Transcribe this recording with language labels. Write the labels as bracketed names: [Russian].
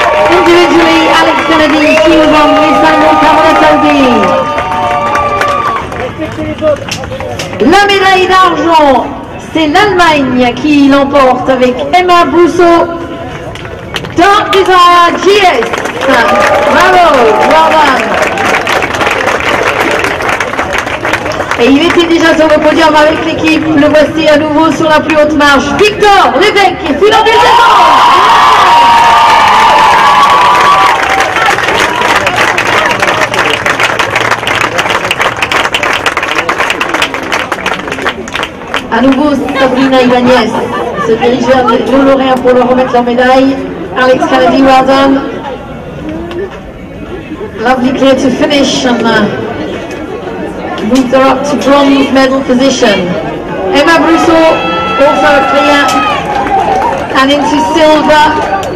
[English] Individually, Alex Kennedy, she was on Nissan Cabernet. [French] La médaille d'argent, c'est l'Allemagne qui l'emporte avec Emma Brousseau. [English] Dark Desire GS. Bravo, well done. [French] Et il était déjà sur le podium avec l'équipe. Le voici à nouveau sur la plus haute marche. Victor Lévesque qui file en descendant. À nouveau, Sabrina Ibanez se dirige vers le lauréat pour leur remettre leur médaille. [English] Alex Kennedy, well done. Lovely clear to finish and moves her up to bronze medal position. Emma Brousseau, also a clear and into silver.